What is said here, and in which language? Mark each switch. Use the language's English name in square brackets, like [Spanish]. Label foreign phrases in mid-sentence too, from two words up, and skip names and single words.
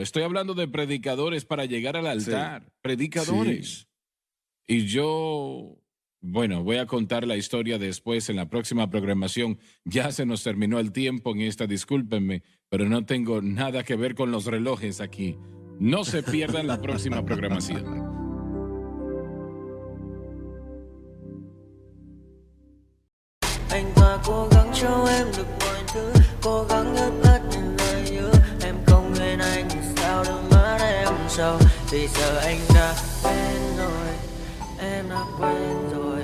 [Spanish] Estoy hablando de predicadores para llegar al altar, predicadores. Y yo, bueno, voy a contar la historia después en la próxima programación. Ya se nos terminó el tiempo en esta, discúlpenme, pero no tengo nada que ver con los relojes aquí. No se pierdan la próxima programación. [Vietnamese] Anh ta cố gắng cho em được mọi thứ, cố gắng hết tất những lời hứa. Em không quên anh thì sao đôi mắt em sầu. Vì giờ anh đã quên rồi, em đã quên rồi.